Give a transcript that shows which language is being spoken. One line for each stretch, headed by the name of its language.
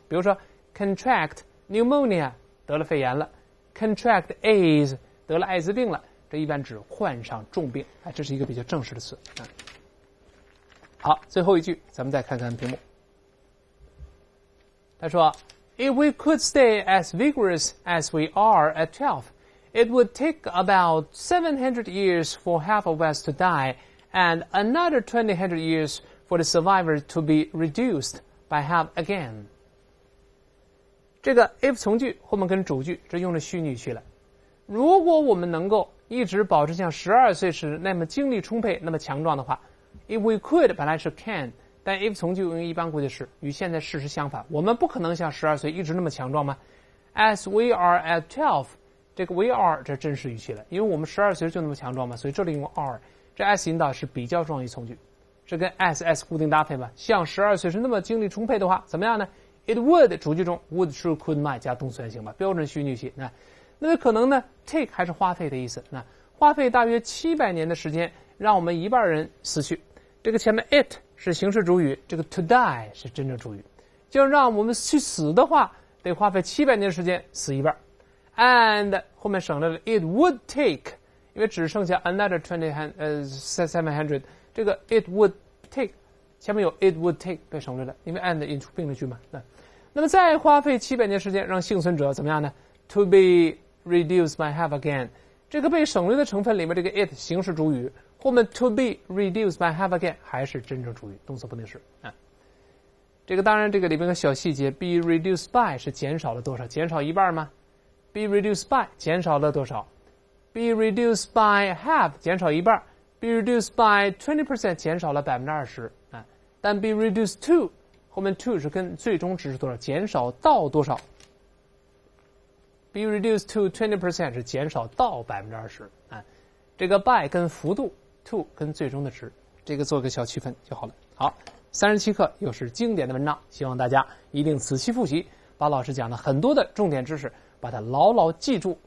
Chinese: 比如说
English: contract pneumonia
Chinese: 得了肺炎了 ，
English: contract AIDS
Chinese: 得了艾滋病了，这一般指患上重病啊，这是一个比较正式的词啊。好，最后一句，咱们再看看题目。他说
English: If we could stay as vigorous as we are at 12, it would take about 700 years for half of us to die and another 200 years for the survivors to be reduced by half again.
Chinese: 这个 if 从句后面跟主句，这用了虚拟语气了。如果我们能够一直保持像12岁时那么精力充沛、那么强壮的话 ，
English: if we could
Chinese: 本来是 can， 但 if 从句用一般过去式，与现在事实相反。我们不可能像12岁一直那么强壮吗 ？
English: As we are at 12，
Chinese: 这个
English: we are
Chinese: 这真实语气了，因为我们12岁就那么强壮嘛，所以这里用 are。这 as 引导是比较状语从句，这跟 as 固定搭配吧。像12岁是那么精力充沛的话，怎么样呢 ？
English: It would
Chinese: 主句中
English: would should could might
Chinese: 加动词原形吧，标准虚拟语气。那么可能呢 take 还是花费的意思。那花费大约700年的时间，让我们一半人死去。这个前面 it 是形式主语，这个 to die 是真正主语。就让我们去死的话，得花费700年的时间死一半。
English: And
Chinese: 后面省略了
English: it would take。
Chinese: 因为只剩下
English: another 700，
Chinese: 这个
English: it would take
Chinese: 前面有 it would take 被省略了，因为 and 引出并列句嘛。那么再花费700年时间让幸存者怎么样呢 ？
English: To be reduced by half again，
Chinese: 这个被省略的成分里面这个 it 形式主语，后面
English: to be reduced by half again
Chinese: 还是真正主语，动词不定式啊。这个当然这个里面的小细节 ，
English: be reduced by
Chinese: 是减少了多少？减少一半吗 ？
English: be reduced by
Chinese: 减少了多少？
English: Be reduced by half
Chinese: 减少一半 ，
English: be reduced by 20%
Chinese: 减少了20%啊。但
English: be reduced to
Chinese: 后面 to 是跟最终值是多少？减少到多少 ？
English: Be reduced to 20%
Chinese: 是减少到20%啊。这个 by 跟幅度 ，to 跟最终的值，这个做个小区分就好了。好，37课又是经典的文章，希望大家一定仔细复习，把老师讲的很多的重点知识，把它牢牢记住。